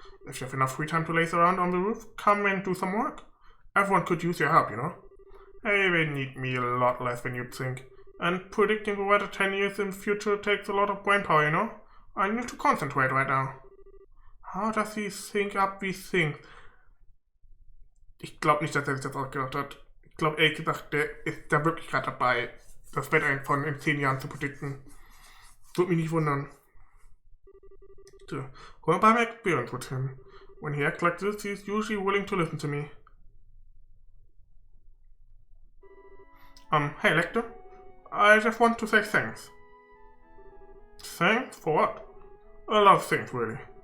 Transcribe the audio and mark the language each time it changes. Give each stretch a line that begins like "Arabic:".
English: If you have enough free time to laze around on the roof, come and do some work. Everyone could use your help, you know. Hey, they need me a lot less than you'd think. And predicting the weather 10 years in the future takes a lot of brainpower, you know. I need to concentrate right now. How does he think up these things?
German: Ich glaube nicht, dass er sich das ausgedacht hat. Ich glaube ehrlich gesagt, der ist da wirklich gerade dabei, das Wetter von in 10 Jahren zu predikten. Würde mich nicht wundern.
English: So, going by my experience with him. When he acts like this, he's usually willing to listen to me. Hey Lechter, I just want to say thanks. Thanks? For what? A lot of things, really.